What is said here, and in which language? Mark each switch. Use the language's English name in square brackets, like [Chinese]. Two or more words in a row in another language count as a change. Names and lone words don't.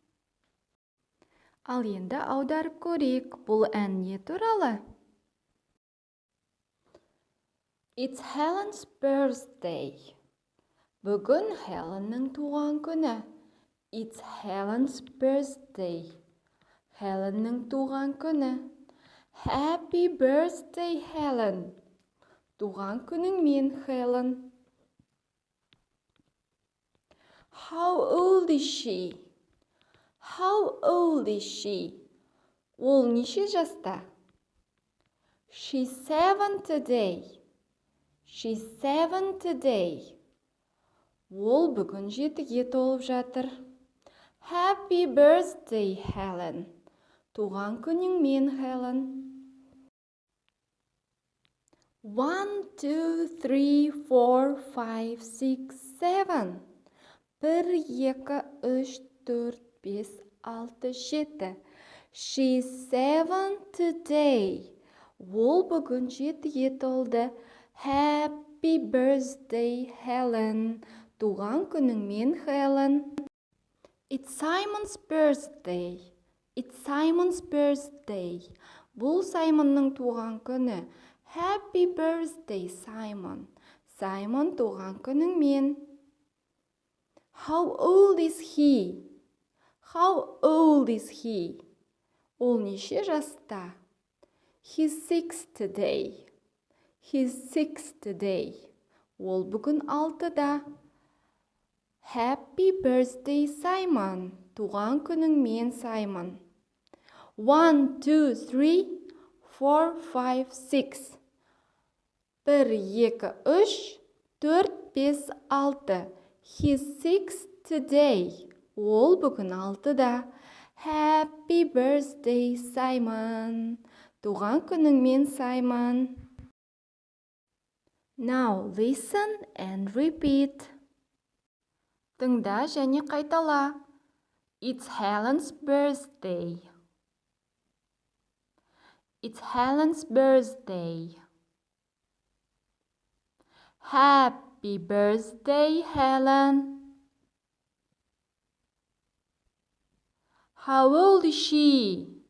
[Kazakh] Ал енді аударып көрейік. Бұл ән не туралы? [English] It's Helen's birthday. [Kazakh] Бүгін Helen'ның туған күні. [English] It's Helen's birthday. [Kazakh] Helen'ның туған күні. [English] Happy birthday, Helen. [Kazakh] Туған күніңмен, Helen. [English] How old is she? How old is she? [Kazakh] Ол неше жаста? [English] She's 7 today. She's 7 today. [Kazakh] Ол бүгін 7-ге толып жатыр. [English] Happy birthday, Helen. [Kazakh] Туған күніңмен, Helen. 1, 2, 3, 4, 5, 6, 7. 1, 2, 3, 4, 5, 6, 7. [English] She's 7 today. [Kazakh] Ол бүгін 7-ге толды. [English] Happy birthday, Helen. [Kazakh] Туған күніңмен, Helen. [English] It's Simon's birthday. It's Simon's birthday. [Kazakh] Бұл Саймонның туған күні. [English] Happy birthday, Simon. Simon [Kazakh] туған күніңмен. [English] How old is he? How old is he? [Kazakh] Ол неше жаста? [English] He's 6 today. He's 6 today. [Kazakh] Ол бүгін 6-да. [English] Happy birthday, Simon. [Kazakh] Туған күніңмен, Simon. 1, 2, 3, 4, 5, 6. 1, 2, 3, 4, 5, 6. [English] He's 6 today. [Kazakh] Ол бүгін 6-да. [English] Happy birthday, Simon. [Kazakh] Туған күніңмен, [English] Simon. Now listen and repeat. [Kazakh] Тыңда және қайтала. [English] It's Helen's birthday. It's Helen's birthday. Happy birthday, Helen. How old is she?